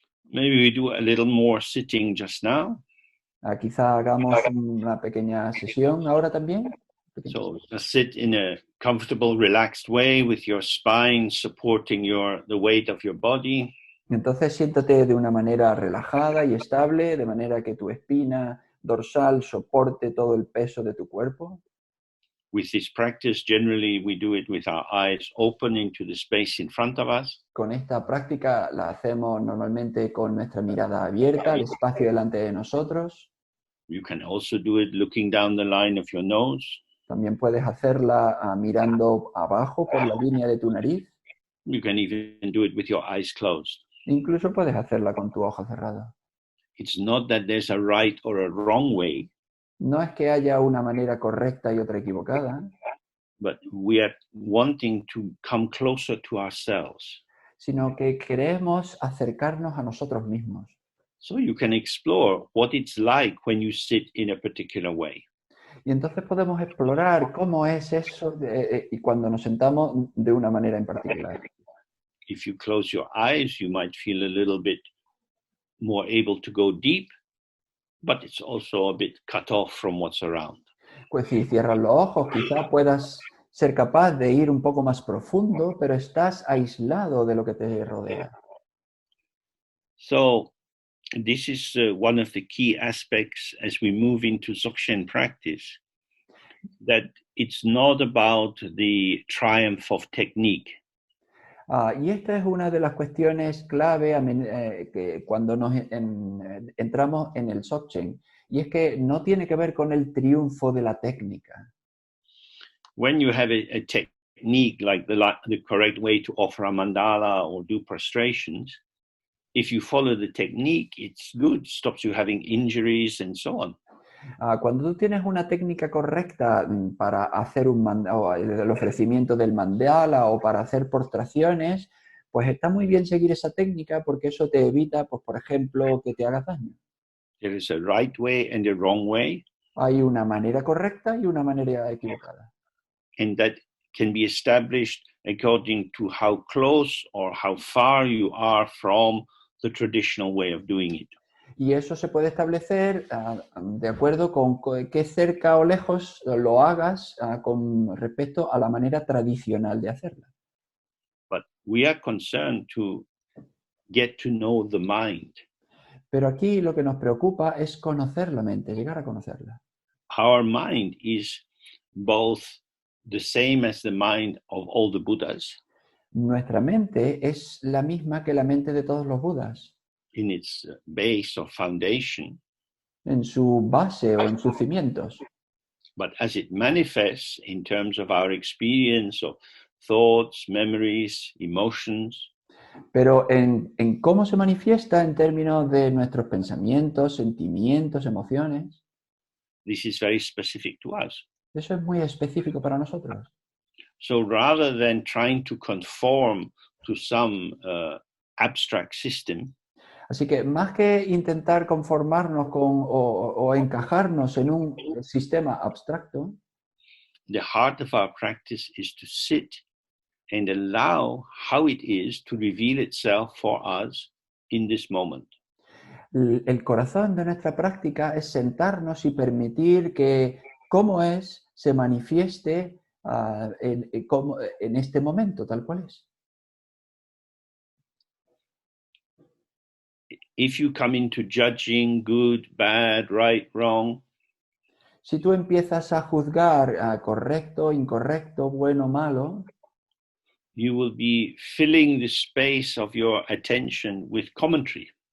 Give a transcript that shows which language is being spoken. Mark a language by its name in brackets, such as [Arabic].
[English] Maybe we do a little more sitting just now. [Spanish] Quizá hagamos una pequeña sesión ahora también. [English] So just sit in a comfortable, relaxed way with your spine supporting the weight of your body. [Spanish] Entonces siéntate de una manera relajada y estable, de manera que tu espina dorsal soporte todo el peso de tu cuerpo. [English] With this practice, generally we do it with our eyes open into the space in front of us. [Spanish] Con esta práctica la hacemos normalmente con nuestra mirada abierta al espacio delante de nosotros. [English] You can also do it looking down the line of your nose. [Spanish] También puedes hacerla mirando abajo por la línea de tu nariz. [English] You can even do it with your eyes closed. [Spanish] Incluso puedes hacerla con tu ojo cerrado. [English] It's not that there's a right or a wrong way. [Spanish] No es que haya una manera correcta y otra equivocada, [English] but we are wanting to come closer to ourselves. [Spanish] Sino que queremos acercarnos a nosotros mismos. [English] So you can explore what it's like when you sit in a particular way. [Spanish] Y entonces podemos explorar cómo es eso y cuando nos sentamos de una manera en particular. [English] If you close your eyes, you might feel a little bit more able to go deep, but it's also a bit cut off from what's around. [Spanish] Pues si cierras los ojos, quizá puedas ser capaz de ir un poco más profundo, pero estás aislado de lo que te rodea. [English] So this is one of the key aspects as we move into Dzogchen practice, that it's not about the triumph of technique. [Spanish] Y esta es una de las cuestiones clave que cuando entramos en el Dzogchen, y es que no tiene que ver con el triunfo de la técnica. [English] When you have a technique like the correct way to offer a mandala or do prostrations, if you follow the technique, it's good, stops you having injuries and so on. [Spanish] Cuando tú tienes una técnica correcta para hacer el ofrecimiento del mandala o para hacer postraciones, pues está muy bien seguir esa técnica porque eso te evita, pues, por ejemplo, que te hagas daño. [English] There is a right way and a wrong way. [Spanish] Hay una manera correcta y una manera equivocada. [English] And that can be established according to how close or how far you are from the traditional way of doing it. [Spanish] Y eso se puede establecer de acuerdo con qué cerca o lejos lo hagas con respecto a la manera tradicional de hacerla. [English] But we are concerned to get to know the mind. [Spanish] Pero aquí lo que nos preocupa es conocer la mente, llegar a conocerla. [English] Our mind is both the same as the mind of all the Buddhas. [Spanish] Nuestra mente es la misma que la mente de todos los Budas. [English] In its base or foundation, [Spanish] En su base o en sus cimientos. [English] but as it manifests in terms of our experience of thoughts, memories, emotions, [Spanish] Pero en cómo se manifiesta en términos de nuestros pensamientos, sentimientos, emociones, [English] this is very specific to us. [Spanish] eso es muy específico para nosotros. [English] So rather than trying to conform to some abstract system, [Spanish] Así que más que intentar conformarnos o encajarnos en un sistema abstracto, [English] the heart of our practice is to sit and allow how it is to reveal itself for us in this moment. [Spanish] El corazón de nuestra práctica es sentarnos y permitir que cómo es se manifieste en este momento, tal cual es. [English] If you come into judging good, bad, right, wrong, [Spanish] Si tú empiezas a juzgar correcto, incorrecto, bueno, malo, [English] you will be filling the space of your attention with commentary.